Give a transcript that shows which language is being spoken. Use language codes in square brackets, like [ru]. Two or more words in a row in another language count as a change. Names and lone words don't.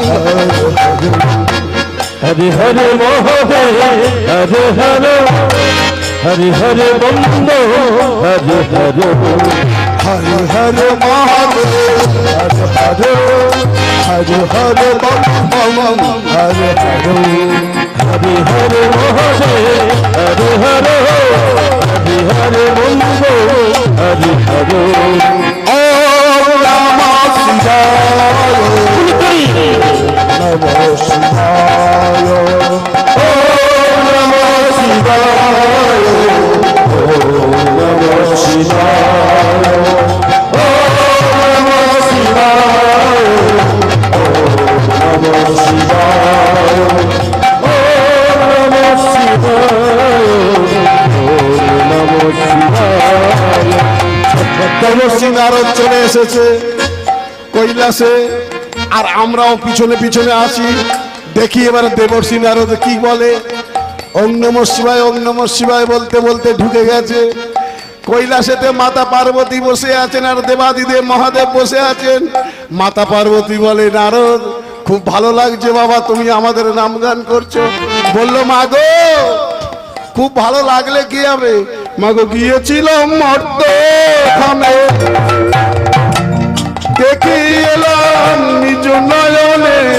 [sa] হরে হরে মহাদেব, হরে হরে হরে হরে বন্দ, হরে হরে হর হর মহাদেব, হর হর হর বম বম হর হর হরে হরে মহাদেব, হরে হরে হরে হরে বন্দ, হরে হরে ওম নমঃ শিবায়, নমঃ শিবায়, ওম নমঃ শিবায়, ওম নমঃ শিবায়, ওম নমঃ শিবায়, ওম নমঃ শিবায়, ওম নমঃ শিবায়, ওম নমঃ শিবায়। [bn] দেবর্ষি নারদ চলে এসেছে কৈলাসে, আর আমরাও পিছনে পিছনে আছি। দেখি এবার দেবর্ষি নারদ কি বলে। [sa] ওম নমঃ শিবায়, ওম নমঃ শিবায় [bn] বলতে বলতে ঢুকে গেছে কৈলাসেতে। মাতা পার্বতী বসে আছেন আর দেবাদিদেব মহাদেব বসে আছেন। মাতা পার্বতী বলে, নারদ খুব ভালো লাগছে বাবা, তুমি আমাদের নামগান করছো। বললো মা গো, খুব ভালো লাগলে কি হবে, মাগো গিয়েছিলাম মর্তখানে, দেখে এলাম নিজ নয়নে,